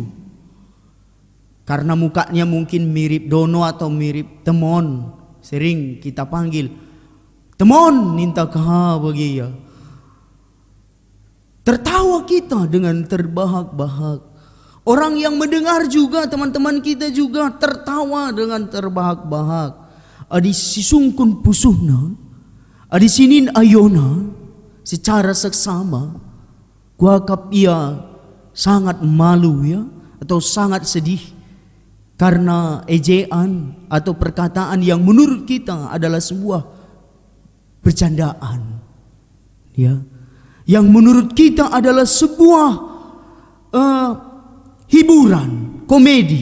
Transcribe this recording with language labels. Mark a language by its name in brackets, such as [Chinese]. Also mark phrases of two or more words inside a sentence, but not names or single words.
[Indonesian] Karena mukanya mungkin mirip Dono atau mirip Temon. Sering kita panggil, Temon minta kah bagi ya. Tertawa kita dengan terbahak-bahak. Orang yang mendengar juga, teman-teman kita juga tertawa dengan terbahak-bahak. [Batak Karo] Adi sisungkun pusuhna, adi sinin ayona, [Indonesian] secara seksama, kuakap ia sangat malu ya, atau sangat sedih. Karena ejaan atau perkataan yang menurut kita adalah sebuah bercandaan. Ya. Yang menurut kita adalah sebuah hiburan, komedi.